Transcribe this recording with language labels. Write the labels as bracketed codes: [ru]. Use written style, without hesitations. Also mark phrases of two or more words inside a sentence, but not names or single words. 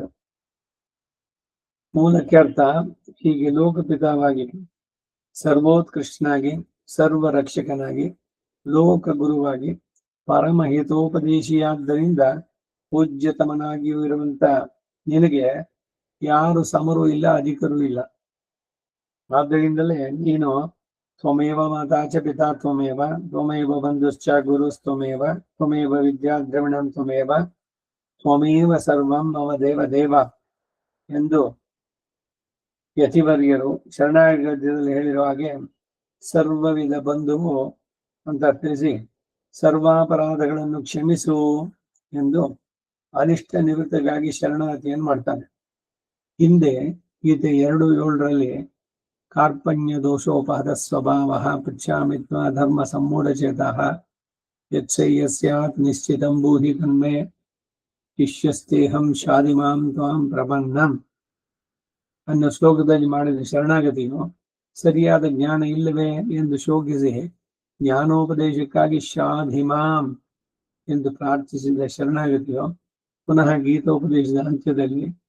[kn] ಮೂಲಕ್ಕೆ ಅರ್ಥ ಹೀಗೆ: ಲೋಕಪಿತಾವಾಗಿ, ಸರ್ವೋತ್ಕೃಷ್ಟನಾಗಿ, ಸರ್ವ ರಕ್ಷಕನಾಗಿ, ಲೋಕ ಗುರುವಾಗಿ, ಪರಮಹಿತೋಪದೇಶಿಯಾದ್ದರಿಂದ ಪೂಜ್ಯತಮನಾಗಿಯೂ ಇರುವಂತ ನಿನಗೆ ಯಾರು ಸಮರೂ ಇಲ್ಲ, ಅಧಿಕರೂ ಇಲ್ಲ. ಆದ್ದರಿಂದಲೇ ನೀನು [sa] ತ್ವಮೇವ ಮಾತಾ ಚ ಪಿತಾ ತ್ವಮೇವ, ತ್ವಮೇವ ಬಂಧುಶ್ಚ ಗುರುಸ್ತ್ವಮೇವ, ತ್ವಮೇವ ವಿದ್ಯಾ ದ್ರವಿಣಂ ತ್ವಮೇವ, ತ್ವಮೇವ ಸರ್ವಂ ಮಮ ದೇವ ದೇವ [kn] ಎಂದು ಯತಿವರ್ಯರು ಶರಣಾಗತಿಯಲ್ಲಿ ಹೇಳಿರುವ ಹಾಗೆ ಸರ್ವವಿಧ ಬಂಧುವು ಅಂತ ತಿಳಿಸಿ ಸರ್ವಾಪರಾಧಗಳನ್ನು ಕ್ಷಮಿಸು ಎಂದು ಅನಿಷ್ಟ ನಿವೃತ್ತಿಗಾಗಿ ಶರಣಾಗತಿಯನ್ನು ಮಾಡ್ತಾನೆ. ಹಿಂದೆ ಗೀತೆ [sa] 2:7 ಕಾರ್ಪಣ್ಯ ದೋಷೋಪಹತ ಸ್ವಭಾವ ಪೃಚ್ಛಾಮಿ ತ್ವಾ ಧರ್ಮ ಸಮ್ಮೂಢಚೇತಃ ಯತ್ಸಯ್ಯಸ್ಯಾತ್ ನಿಶ್ಚಿತಂ ಭೂಹಿ ತನ್ಮೇ ಶಿಷ್ಯಸ್ತೇಹಂ ಶಾದಿಮಾಂ ತ್ವಾಂ ಪ್ರಪನ್ನಂ [kn] ಅನ್ನೋ ಶ್ಲೋಕದಲ್ಲಿ ಮಾಡಿದ ಶರಣಾಗತಿಯು ಸರಿಯಾದ ಜ್ಞಾನ ಇಲ್ಲವೇ ಎಂದು ಶೋಕಿಸಿ ಜ್ಞಾನೋಪದೇಶಕ್ಕಾಗಿ ಶಾಧಿಮಾಂ ಎಂದು ಪ್ರಾರ್ಥಿಸಿದ ಶರಣಾಗತಿಯು ಪುನಃ ಗೀತೋಪದೇಶದ ಅಂತ್ಯದಲ್ಲಿ